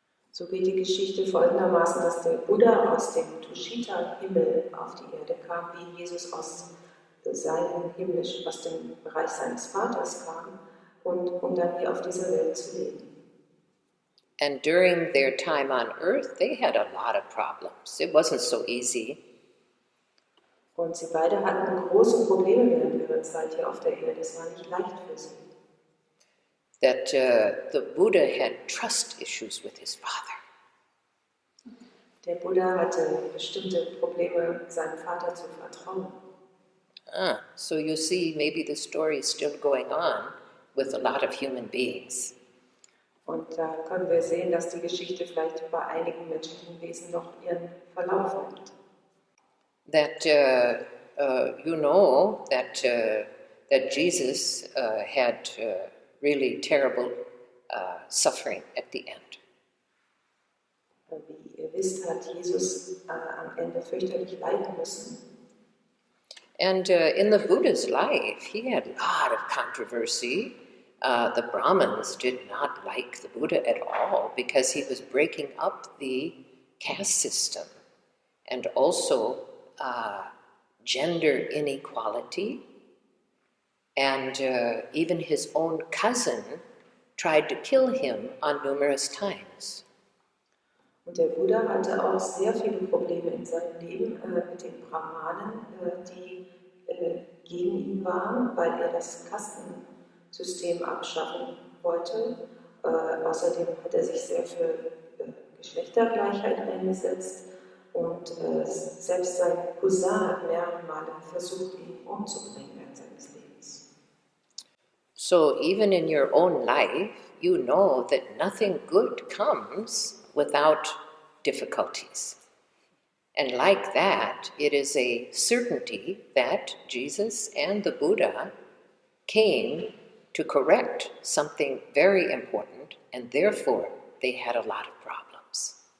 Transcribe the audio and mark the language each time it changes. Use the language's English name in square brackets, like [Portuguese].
[German] So geht die Geschichte folgendermaßen, dass der Buddha aus dem Tushita-Himmel auf die Erde kam, wie Jesus aus dem Bereich seines Vaters kam, um dann hier auf dieser Welt zu leben. [English] And during their time on earth, they had a lot of problems. It wasn't so easy. [German] Und sie beide hatten große Probleme während ihrer Zeit hier auf der Erde. Es war nicht leicht für sie. [English] That the Buddha had trust issues with his father. [German] Der Buddha hatte bestimmte Probleme, seinem Vater zu vertrauen. [English] So you see, maybe the story is still going on with a lot of human beings. [German] Und da können wir sehen, dass die Geschichte vielleicht bei einigen menschlichen Wesen noch ihren Verlauf nimmt. [English] That you know that Jesus had really terrible suffering at the end. [German] Wie ihr wisst, hat Jesus am Ende fürchterlich leiden müssen. [English] And in the Buddha's life, he had a lot of controversy. The Brahmins did not like the Buddha at all because he was breaking up the caste system and also gender inequality. And even his own cousin tried to kill him on numerous times. [German] Und der Buddha hatte auch sehr viele Probleme in seinem Leben mit den Brahmanen, die gegen ihn waren, weil er das Kastensystem abschaffen wollte. Außerdem hat er sich sehr für Geschlechtergleichheit eingesetzt und selbst sein Cousin hat mehrere Male versucht, ihn umzubringen während seines Lebens. [English] So even in your own life, you know that nothing good comes without difficulties. And like that, it is a certainty that Jesus and the Buddha came to correct something very important, and therefore they had a lot of problems.